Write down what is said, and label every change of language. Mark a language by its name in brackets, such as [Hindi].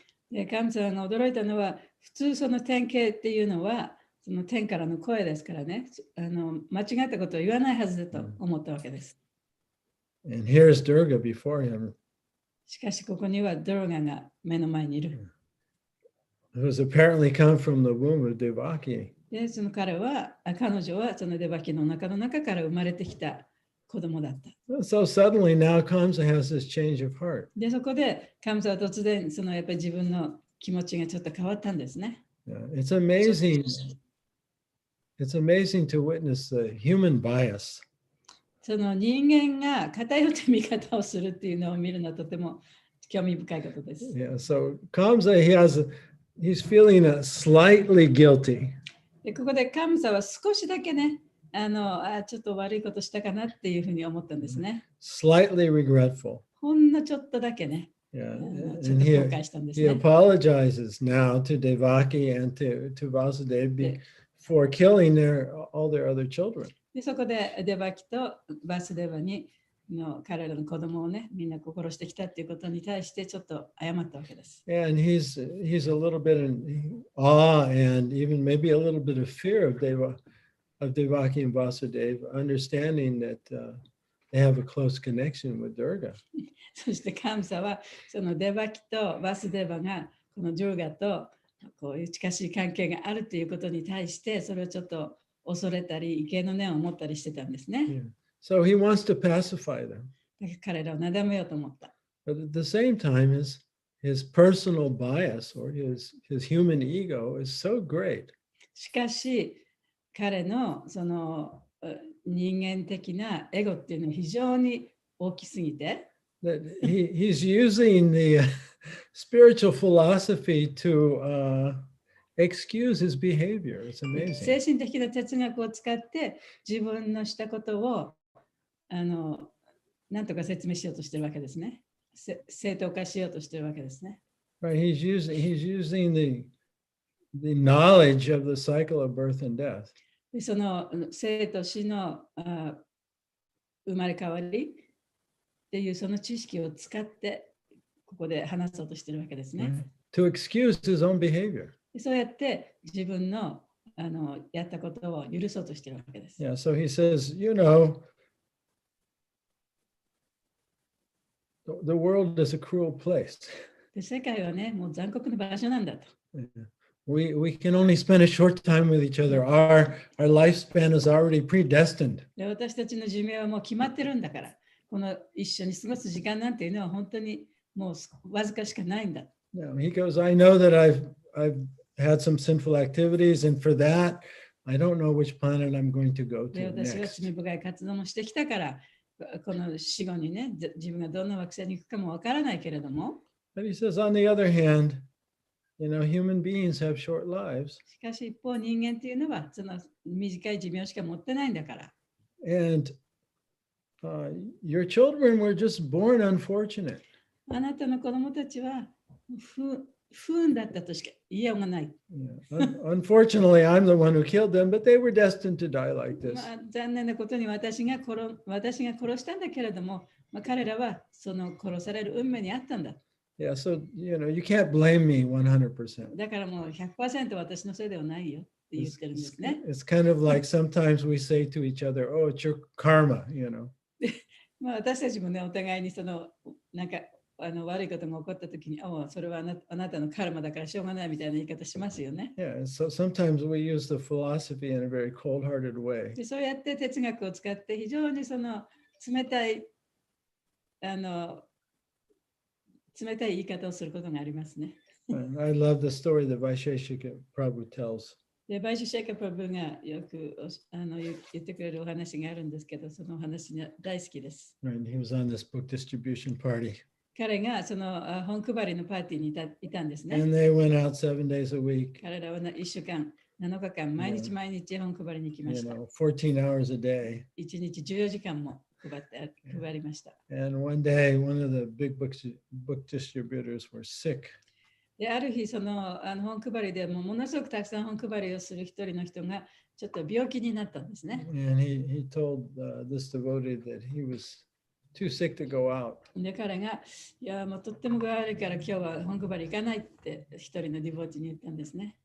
[Japanese] でカムサが驚いたのは、普通その典型っていうのはその天からの声ですからね、間違ったことを言わないはずだと思ったわけです。 [English] And here's Durga before him. [Japanese] しかしここにはドロガが目の前にいる。 [English] It was apparently come from the womb of Devaki. [Japanese] でその彼は彼女はそのデバキの中から生まれてきた子供だった。 [English] So suddenly now Kamsa has this change of heart. [Japanese] でそこでカムサは突然やっぱり自分の気持ちがちょっと変わったんですね。 [English] It's amazing. It's amazing to witness the human bias. [Japanese] その人間が偏った見方をするっていうのを見るのはとても興味深いことです。 [English] Yeah, so Kamsa, he's feeling slightly guilty. [Japanese] でここでカムサは少しだけね、ちょっと悪いことしたかなっていうふうに思ったんですね。 [English] Slightly regretful. [Japanese] ほんのちょっとだけね。 [English] Yeah, [Japanese] ちょっ [English] and [Japanese] と後悔したんですね。 [English] he apologizes now to Devaki and to Vasudeva for killing all their other children. [Japanese] でそこでデバキとバスデバに彼らの子供をね、みんな殺してきたっていうことに対してちょっと謝ったわけです。 [English] And he's a little bit in awe and even maybe a little bit of fear of Devaki and Vasudeva, understanding that they have a close connection with Durga. [Japanese] そしてカムサはそのデバキとバスデバがこのドゥルガとこういう近しい関係があるということに対してそれをちょっと恐れたり、畏敬の念を持ったりしてたんですね。 [English] Yeah. So he wants to pacify them. [Japanese] だから彼らをなだめようと思った。 [English] But at the same time, his personal bias or his human ego is so great. [Japanese] しかし、彼のその人間的なエゴっていうのは非常に大きすぎて、 [English] That he's using the spiritual philosophy to excuse his behavior. It's amazing. [Japanese] 精神的な哲学を使って自分のしたことをなんとか説明しようとしてるわけですね。正当化しようとしてるわけですね。 [English] Right? He's using the knowledge of the cycle of birth and death. [Japanese] でその生と死の生まれ変わりっていうその知識を使ってここで話そうとしてるわけですね。 [English] To excuse his own behavior. [Japanese] そうやって自分のやったことを許そうとしてるわけです。 [English] Yeah, so he says, you know, the world is a cruel place. [Japanese] で世界はね、もう残酷な場所なんだと。 [English] We can only spend a short time with each other. Our lifespan is already predestined. [Japanese] で私たちの寿命はもう決まってるんだから、この一緒に過ごす時間なんていうのは本当にもうわずかしかないんだ。 [English] Yeah, he goes, I know that I've had some sinful activities, and for that, I don't know which planet I'm going to go [Japanese] で [English] to [Japanese] 私は [English] next. [Japanese] 罪深い活動もしてきたから、この死後にね、自分がどんな惑星に行くかもわからないけれども、 [English] But he says, on the other hand, you know, human beings have short lives. [Japanese] しかし一方人間っていうのはその短い寿命しか持ってないんだから。 [English] And your children were just born unfortunate. [Japanese] あなたの子供たちは不運だったとしか言いようがない。 [English] Yeah. Unfortunately, I'm the one who killed them, but they were destined to die like this. [Japanese] 残念なことに私が殺したんだけれども、彼らはその殺される運命にあったんだ。 [English] Yeah, so, you know, you can't blame me 100%. [Japanese] だからもう 100% 私のせいではないよって言ってるんですね。 [English] It's kind of like sometimes we say to each other, oh, it's your karma, you know. [Japanese] 私たちもね、お互いにそのなんか悪いことが起こったときに、それはあなたのカルマだからしょうがないみたいな言い方しますよね。 [English] Yeah, so sometimes we use the philosophy in a very cold-hearted way. [Japanese] でそうやって哲学を使って非常にその冷たい言い方をすることがありますね。 [English] And I love the story that Vaisheshika Prabhu tells. [Japanese] で、バイシュシェイカ・プラブがよく言ってくれるお話があるんですけど、そのお話が大好きです。 [English] Right, he was on this book distribution party. [Japanese] 彼がその本配りのパーティーにいたんですね。 [English] And they went out 7 days a week. [Japanese] 彼らは1週間、7日間、毎日本配りに行きました。 [English] 14 hours a day. [Japanese] 1日14時間も配りました。 [English] And one day, one of the big book distributors were sick. [Japanese] である日、その本配りでものすごくたくさん本配りをする一人の人がちょっと病気になったんですね。 [English] And he told this devotee that he was too sick to go out. [Japanese] で彼が、いや、もうとっても具合悪いから今日は本配り行かないって一人のディボーティに言ったんですね。